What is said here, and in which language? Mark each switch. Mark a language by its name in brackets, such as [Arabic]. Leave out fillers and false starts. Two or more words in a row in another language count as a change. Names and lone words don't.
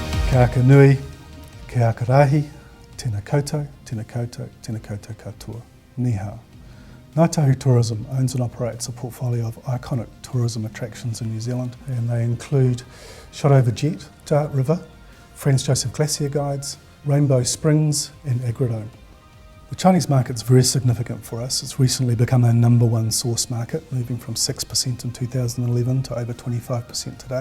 [Māori] Kia aka nui, kia aka rahi, tēnā koutou, tēnā koutou, tēnā koutou katoa. [Chinese] Ni hao. [English] Ngāi Tahu Tourism owns and operates a portfolio of iconic tourism attractions in New Zealand, and they include Shot Over Jet, Dart River, Franz Josef Glacier Guides, Rainbow Springs and Agrodome. The Chinese market's very significant for us. It's recently become our #1 source market, moving from 6% in 2011 to over 25% today.